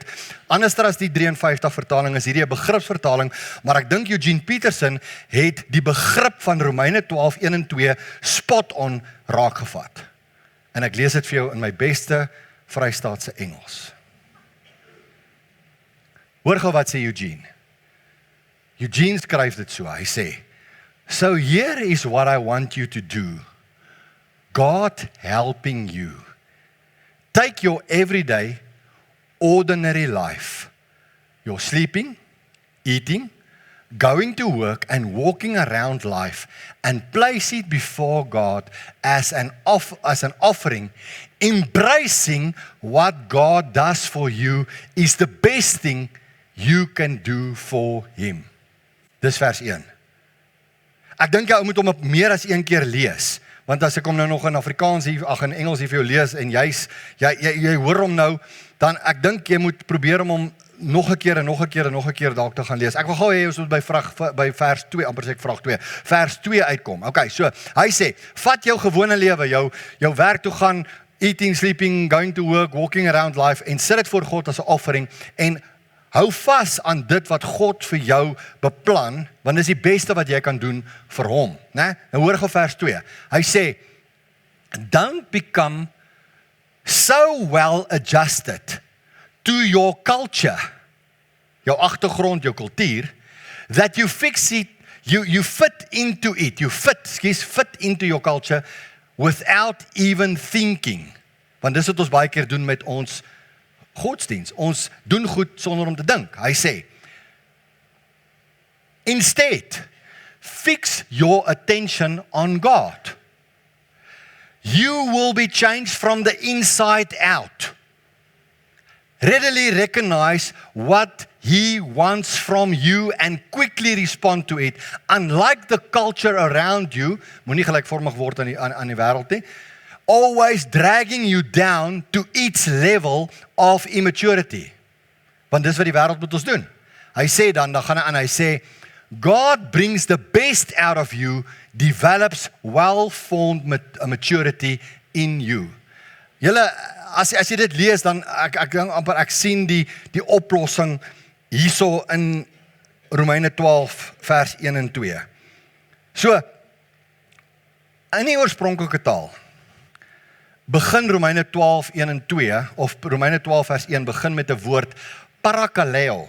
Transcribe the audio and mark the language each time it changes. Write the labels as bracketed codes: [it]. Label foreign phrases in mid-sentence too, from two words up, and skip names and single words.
[af] Anders as die 53 vertaling is hierdie 'n begripsvertaling, maar ek dink Eugene Peterson het die begrip van Romeine 12, 1 en 2 [en] spot on [af] raakgevat. En ek lees dit vir jou in my beste Vrystaatse Engels. Hoor gou wat sê Eugene. Eugene skryf dit so, hy sê, [en] so here is what I want you to do. God helping you. Take your everyday, ordinary life, your sleeping, eating, going to work and walking around life, and place it before God as an offering, embracing what God does for you is the best thing you can do for Him. [af] Dis vers 1. Ek dink jy moet hom op meer as een keer lees. Want as ek hom nou nog in Afrikaans hier, in Engels hier vir jou lees, en jy hoor hom nou, dan ek dink jy moet probeer om hom nog 'n keer en nog 'n keer en nog 'n keer dalk te gaan lees. Ek wil gou hê ons moet by vers 2, amper sê ek vraag 2, vers 2 uitkom. Okay, so, hy sê, vat jou gewone lewe, jou werk toe gaan, [en] eating, sleeping, going to work, walking around life, [af] en sit dit voor God as 'n offering, en hou vas aan dit wat God vir jou beplan, want dit is die beste wat jy kan doen vir hom, né? Nou hoor gou vers 2. Hy sê, [en] don't become so well adjusted to your culture, [af] jou agtergrond, jou kultuur, [en] that you fix it, you fit into it, fit into your culture without even thinking. [af] Want dis wat ons baie keer doen met ons godsdiens. Ons doen goed sonder om te dink. Hy sê, [en] instead, fix your attention on God. You will be changed from the inside out. Readily recognize what He wants from you and quickly respond to it. Unlike the culture around you, [af] moenie gelykvormig word aan die wêreld nie, [en] always dragging you down to its level of immaturity. [af] Want dis wat die wêreld met ons doen. Hy sê dan gaan hy aan, hy sê, [en] God brings the best out of you, develops well-formed maturity in you. [af] Julle, as jy dit lees, dan ek sien die oplossing hierso in Romeine 12 vers 1 en 2. So, in die oorspronklike taal, begin Romeine 12, 1 en 2, of Romeine 12 vers 1, begin met 'n woord, parakaleo.